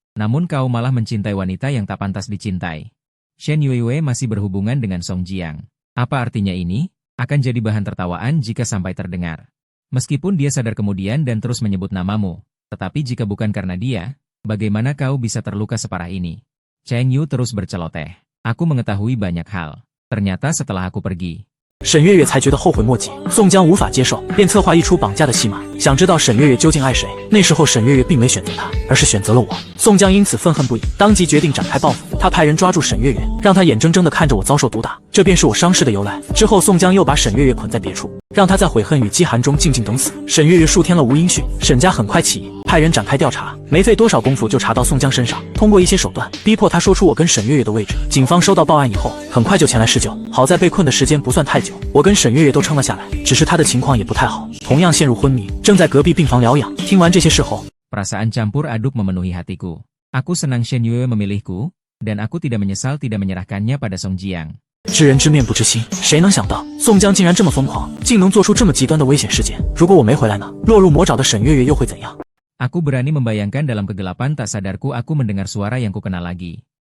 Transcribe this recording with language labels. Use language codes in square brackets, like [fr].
[id] Namun kau malah mencintai wanita yang tak pantas dicintai." Shen Yuiwei masih berhubungan dengan Song Jiang. Apa artinya ini? Akan jadi bahan tertawaan jika sampai terdengar. Meskipun dia sadar kemudian dan terus menyebut namamu, tetapi jika bukan karena dia, bagaimana kau bisa terluka separah ini? Cheng Yu terus berceloteh. Aku mengetahui banyak hal. Ternyata setelah aku pergi, [zh] 沈月月才觉得后悔莫及。宋江无法接受，便策划一出绑架的戏码，想知道沈月月究竟爱谁。那时候沈月月并没选择他，而是选择了我。宋江因此愤恨不已，当即决定展开报复。他派人抓住沈月月，让他眼睁睁地看着我遭受毒打，这便是我伤势的由来。之后，宋江又把沈月月捆在别处，让他在悔恨与饥寒中静静等死。沈月月数天了无音讯，沈家很快起疑，派人展开调查，没费多少功夫就查到宋江身上，通过一些手段逼迫他说出我跟沈月月的位置。警方收到报案以后，很快就前来施救。好在被困的时间不算太久，我跟沈月月都撑了下来，只是她的情况也不太好，同样陷入昏迷，正在隔壁病房疗养。听完这些事后， [id] Perasaan campur aduk memenuhi hatiku. Aku senang Shen Yue memilihku, dan aku tidak menyesal tidak menyerahkannya pada Song Jiang. [zh] 知人知面不知心，谁能想到宋江竟然这么疯狂，竟能做出这么极端的危险事件？如果我没回来呢？落入魔爪的沈月月又会怎样？ [id] Aku berani membayangkan dalam kegelapan tak sadarku aku mendengar suara yang kukenal lagi.